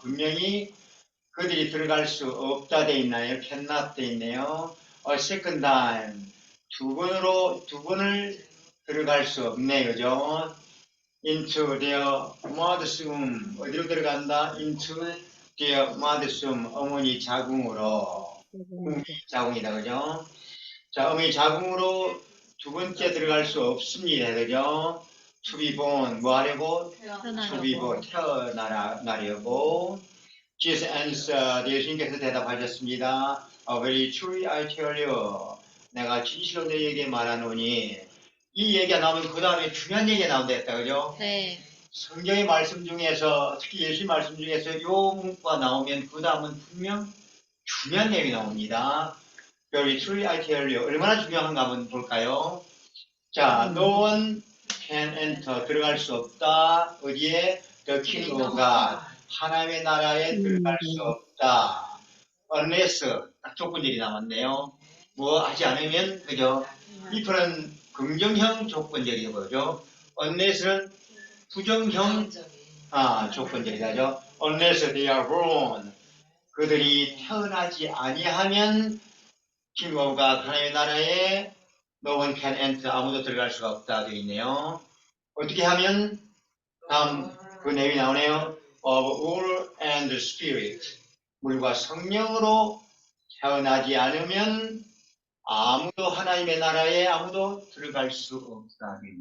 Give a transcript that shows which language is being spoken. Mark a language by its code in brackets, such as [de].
[ko] 분명히 그들이 들어갈 수 없다 돼 있나요? cannot 돼 있네요. [en] A second time. [ko] 두 번을 들어갈 수 없네, 그죠? [en] into their mother's womb. [ko] 어디로 들어간다? [en] into their mother's womb. [ko] 어머니 자궁으로. 자궁이다, 그죠? 자, 어머니 자궁으로 두 번째 들어갈 수 없습니다, 그죠? [en] to be born. [ko] 뭐 하려고? [en] to be born. [ko] 태어나려고. [en] Jesus answered. [ko] 예수님께서 대답하셨습니다. [en] very truly I tell you. [ko] 내가 진실로 너희에게 말하노니. 이 얘기가 나오면 그 다음에 중요한 얘기가 나온다 했다, 그죠? 네. 성경의 말씀 중에서, 특히 예수님 말씀 중에서 요 문구가 나오면 그 다음은 분명 중요한 내용이 나옵니다. [en] Very truly I tell you. [ko] 얼마나 중요한가 한번 볼까요? 자, [en] no one can enter. [ko] 들어갈 수 없다. 어디에? [en] The kingdom of God. [ko] 하나님의 나라에 들어갈 수 없다. Unless. 딱 조건들이 남았네요. 뭐 하지 않으면, 그죠? if는 긍정형 조건절이 뭐죠? Unless는 부정형 조건절이죠. [en] Unless they are born. [ko] 그들이 태어나지 아니하면 kingdom of God, 하나님의 나라에 [en] no one can enter. [ko] 아무도 들어갈 수가 없다 되어 있네요. 어떻게 하면? 다음 그 내용이 나오네요. [en] Of water and spirit. [ko] 물과 성령으로 태어나지 않으면 아무도 하나님의 나라에 아무도 들어갈 수 없다.